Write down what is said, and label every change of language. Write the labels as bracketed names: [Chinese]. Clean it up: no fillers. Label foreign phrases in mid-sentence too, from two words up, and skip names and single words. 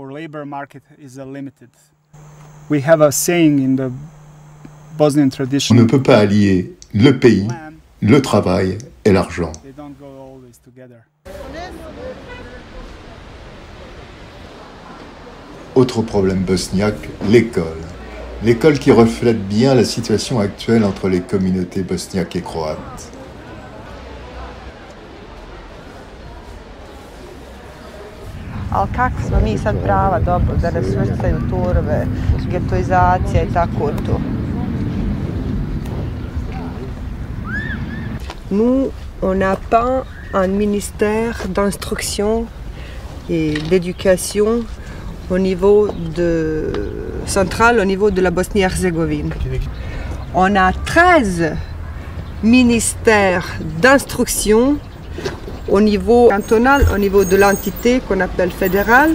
[French] On ne peut pas allier le pays, le travail et l'argent. Autre problème bosniaque, l'école. L'école qui reflète bien la situation actuelle entre les communautés bosniaques et croates. [Bosnian] Ali kako smo mi sad prava, dobro, da nas svrstaju turve, getoizacija I tako to. [French] Nous, on n'a pas un ministère d'instruction et d'éducation au niveau central, au niveau de la Bosnie-Herzégovine. On a 13 ministères d'instruction au niveau cantonal, au niveau de l'entité qu'on appelle fédérale.